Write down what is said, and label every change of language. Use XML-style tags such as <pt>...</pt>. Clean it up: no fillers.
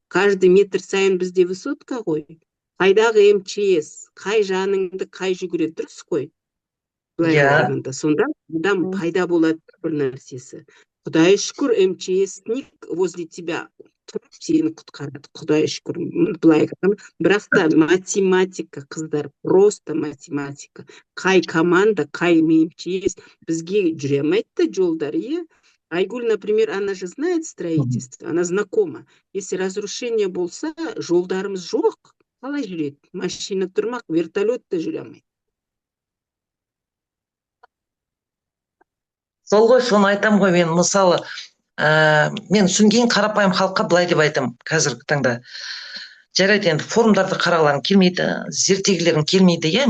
<ru>Каждый метр</ru> <kk>сайын бізде высотка ғой. Қайдағы МЧС, қай жаныңды қай жүгіреді, дұрыс қой. Сонда адам пайда болады бір нәрсесі. Құдай шүкір, МЧСник</kk> <ru>возле тебя</ru> <kk>тұрып сені құтқарады. Құдай шүкір. Былай айтам. Бірақ та математика, қыздар,</kk> <ru>просто математика.</ru> <kk>Қай команда, қай МЧС бізге жүре алмайды жолдар, иә.</kk> <ru>Айгуль, например, она же знает строительство, она знакома. Если разрушение</ru> <kk>болса, жолдарымыз жоқ. Қалай жүреді? Машина тұрмақ, вертолет та жүре алмайды. Сол ғой, соны айтам ғой мен. Мысалы, мен түсінген қарапайым халыққа былай деп айтам қазіргі таңда. Жарайды, енді форумдарды қарағыларың келмейді, зерттегілерің келмейді, иә.</kk>